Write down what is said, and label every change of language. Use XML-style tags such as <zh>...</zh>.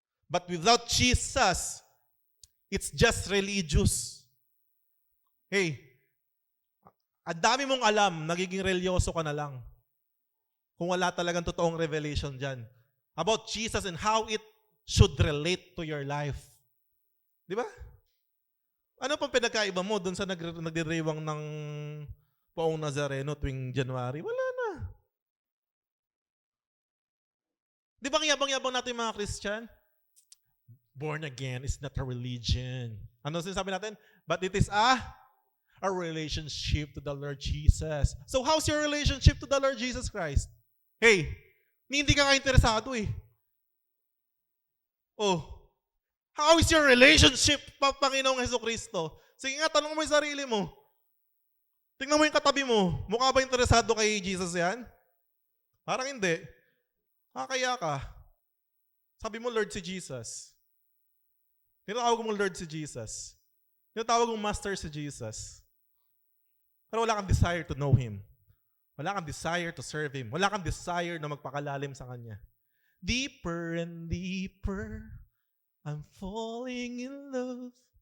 <en>But without Jesus, it's just religious.</en> <tl>Hey, ang dami mong alam, nagiging religyoso ka na lang. Kung wala talagang totoong revelation dyan.</tl> <en>About Jesus and how it should relate to your life.</en> <tl>Di ba? Ano pang pinagkaiba mo dun sa nagdiriwang ng Poong Nazareno tuwing January? Wala na. Di ba ang yabang-yabang natin mga Christian?</tl> <en>Born again is not a religion.</en> <tl>Ano sinasabi natin?</tl> <en>But it is a relationship to the Lord Jesus. So how's your relationship to the Lord Jesus Christ? Hey,</en> <tl>hindi ka interesado eh.</tl> <en>Oh, how is your relationship, Panginoong Jesucristo?</en> <tl>Sige nga, tanong mo yung sarili mo. Tingnan mo yung katabi mo. Mukha ba interesado kay Jesus yan? Parang hindi. Kaya ka. Sabi mo, Lord si Jesus. Tinatawag mo Lord si Jesus. Tinatawag mo Master si Jesus. Pero wala kang desire</tl> <en>to know Him.</en> <tl>Wala kang desire</tl> <en>to serve Him.</en> <tl>Wala kang desire na magpakalalim sa Kanya.</tl> <en>Deeper and deeper, I'm falling in love.</en>